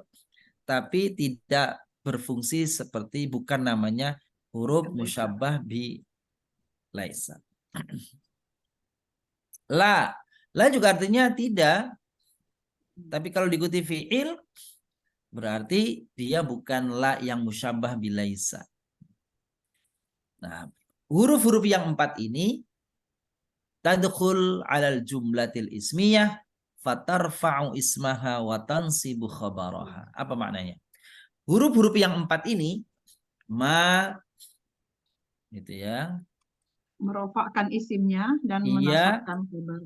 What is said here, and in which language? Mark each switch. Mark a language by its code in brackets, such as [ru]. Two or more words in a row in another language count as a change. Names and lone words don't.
[id] Tapi tidak berfungsi seperti, bukan namanya huruf [ar] مشبهة بليس. [id] La juga artinya tidak. Tapi kalau diikuti fi'il berarti dia bukan la yang [ar] مشبهة بليس. Nah, huruf-huruf yang 4 ini تدخل على الجملة الاسمية فترفع اسمها وتنصب خبرها. [id] Apa maknanya? Huruf-huruf yang 4 ini ma gitu ya. Merofakkan isimnya dan Iya, menasabkan khabarnya.